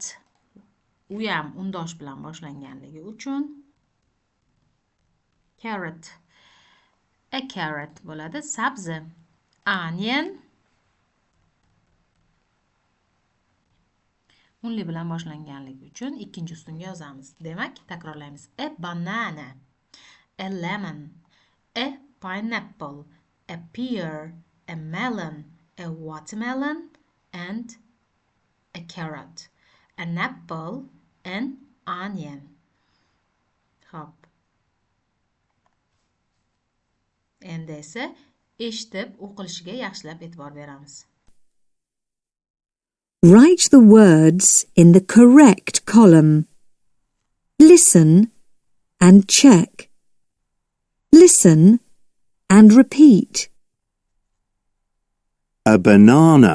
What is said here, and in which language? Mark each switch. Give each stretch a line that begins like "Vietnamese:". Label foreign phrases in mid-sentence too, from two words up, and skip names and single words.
Uzbek: U ham undosh bilan boshlanganligi uchun carrot.
English: A carrot
Uzbek: bo'ladi. Sabzi. Onion. Unli bilan boshlanganligi uchun ikkinchi ustunga yozamiz. Demak, takrorlaymiz.
English: A banana. A lemon. A pineapple. A pear. A melon. A watermelon. And a carrot. An apple. An onion.
Uzbek: Xo'p. Endi esa eshitib o'qilishiga yaxshilab e'tibor beramiz.
English: Write the words in the correct column. Listen and check. Listen and repeat. A banana.